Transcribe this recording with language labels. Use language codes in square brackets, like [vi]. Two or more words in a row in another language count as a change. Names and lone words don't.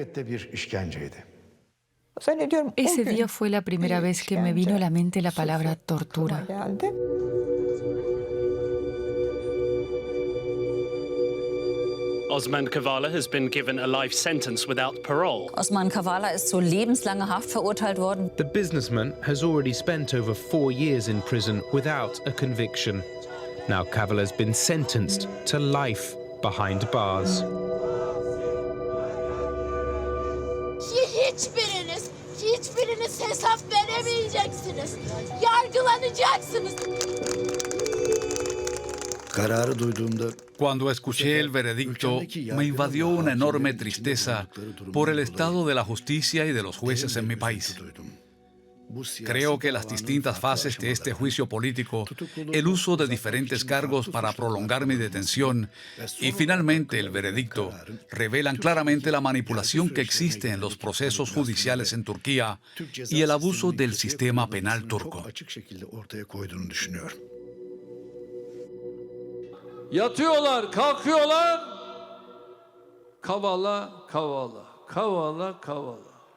[es] Ese día fue la primera vez que me vino a la mente la palabra tortura. [en] Osman Kavala has been given a life sentence without parole. [de] Osman Kavala ist zu lebenslanger Haft verurteilt worden. [en] The businessman has already spent over 4 years in prison without a conviction. Now Kavala's been sentenced to life behind bars. [tr] Hiçbiriniz hesap veremeyeceksiniz. Yargılanacaksınız. [es] Cuando escuché el veredicto, me invadió una enorme tristeza por el estado de la justicia y de los jueces en mi país. Creo que las distintas fases de este juicio político, el uso de diferentes cargos para prolongar mi detención y finalmente el veredicto revelan claramente la manipulación que existe en los procesos judiciales en Turquía y el abuso del sistema penal turco. [tr] Yatıyorlar, kalkıyorlar. Kavala, Kavala, Kavala, Kavala.